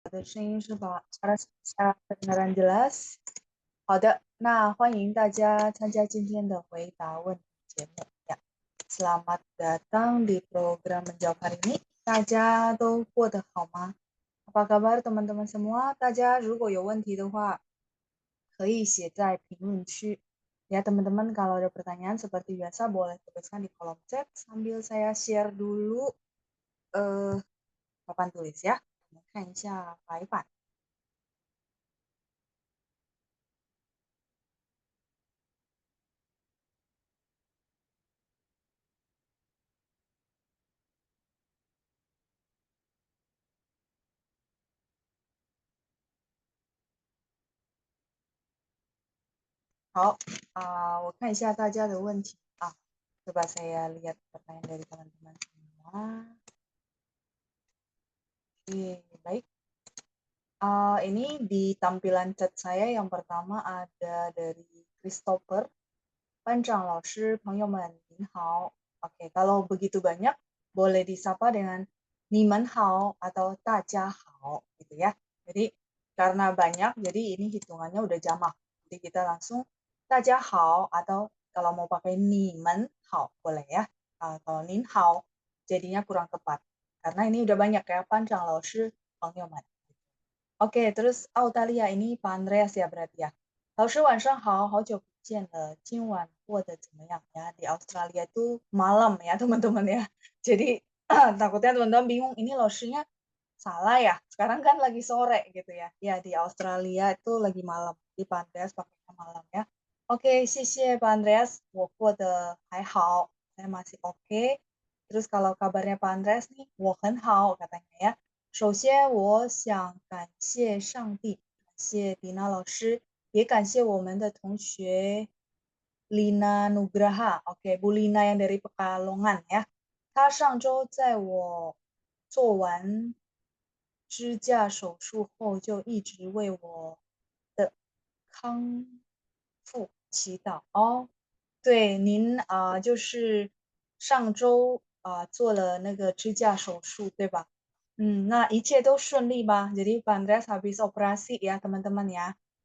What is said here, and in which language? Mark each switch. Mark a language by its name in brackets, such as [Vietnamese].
[Chinese] 的声音是吧？ [Indonesian] kedengaran jelas？ [Chinese] 好的，那欢迎大家参加今天的回答问题节目呀。 [Indonesian] Selamat datang di program menjawab hari ini。 [Chinese] 大家都过得好吗？ [Indonesian] Apa kabar teman-teman semua？ [Chinese] 大家如果有问题的话，可以写在评论区。 [Indonesian] Ya teman-teman, kalau ada pertanyaan seperti biasa boleh tuliskan di kolom chat sambil saya share dulu papan tulis ya. [Chinese] 我们看一下白板。好我看一下大家的问题啊。 [Indonesian] Coba saya lihat pertanyaan dari teman-teman semua. Oke, baik. Ini di tampilan chat saya yang pertama ada dari Christopher. [Chinese] 班长老师朋友们您好。 [Indonesian] Oke, kalau begitu banyak boleh disapa dengan [Chinese] 你们好 [Indonesian] atau [Chinese] 大家好 [Indonesian] gitu ya. Jadi karena banyak jadi ini hitungannya udah jamak. Jadi kita langsung [Chinese] 大家好 [Indonesian] atau kalau mau pakai [Chinese] 你们好 [Indonesian] boleh ya. Kalau [Chinese] 您好 [Indonesian] jadinya kurang tepat. Karena ini udah banyak ya [Chinese] 班长老师朋友们。 [Indonesian] Oke, terus Australia ini Pak Andreas ya berarti ya. [Chinese] 老师晚上好，好久不见了，今晚过得怎么样ya? [Indonesian] Di Australia itu malam ya teman-teman ya. Jadi takutnya teman-teman bingung, ini lausnya salah ya? Sekarang kan lagi sore gitu ya. Ya di Australia itu lagi malam. Di Pak Andreas pakainya malam ya. Oke, [Chinese] 谢谢 [Indonesian] Pak Andreas， [Chinese] 我过得还好， [Indonesian] saya masih oke. Terus kalau kabarnya Pak Andreas nih， [Chinese] 我很好 [Indonesian] katanya ya. [Chinese] 首先，我想感谢上帝，感谢迪娜老师，也感谢我们的同学 Lina Nugraha。OK， [Indonesian] Bu Lina yang dari Pekalongan ya。 [Chinese] 她上周在我做完支架手术后，就一直为我的康复祈祷哦。对，您就是上周做了那个支架手术，对吧？那一切都顺利吧？ [Indonesian] Jadi Pak Andreas habis operasi ya teman-teman ya.